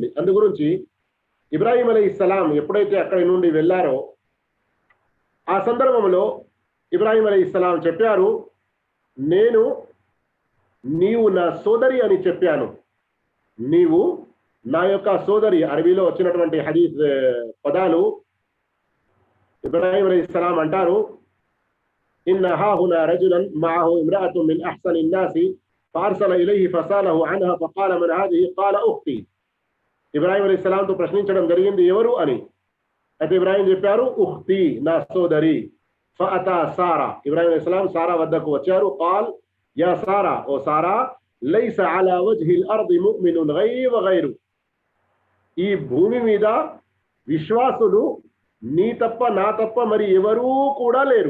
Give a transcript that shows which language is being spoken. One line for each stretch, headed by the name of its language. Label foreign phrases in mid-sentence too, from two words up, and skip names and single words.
Telugu: అందు గురించి ఇబ్రాహీం అలైహిస్సలాం ఎప్పుడైతే అక్కడి నుండి వెళ్ళారో ఆ సందర్భంలో ఇబ్రాహీం అలైహిస్సలాం చెప్పారు, నీవు నా సోదరి అని చెప్పాను, నీవు నా యొక్క సోదరి. అరబీలో వచ్చినటువంటి హదీస్ పదాలు ఇబ్రాహీం అలైహిస్సలాం అంటారు,
Arabic: إن هاهنا رجلا معه امرأة من أحسن الناس فارسل اليه فساله عنها فقال من هذه قال اختي.
Telugu: ఇబ్రాహీం అలైహిస్సలాంతో ప్రశ్నించడం జరిగింది, ఎవరు అని. అయితే ఇబ్రాహీం చెప్పారు, ఉఖ్తి, నా సోదరి. ఫఅతా సారా, ఇబ్రాహీం అలైహిస్సలాం సారా వద్దకు వచ్చారు.
Arabic: قال يا سارة,
Telugu: ఓ సారా,
Arabic: ليس على وجه الأرض مؤمن غير,
Telugu: ఈ భూమి మీద విశ్వాసులు నీ తప్ప నా తప్ప మరి ఎవరూ కూడా లేరు.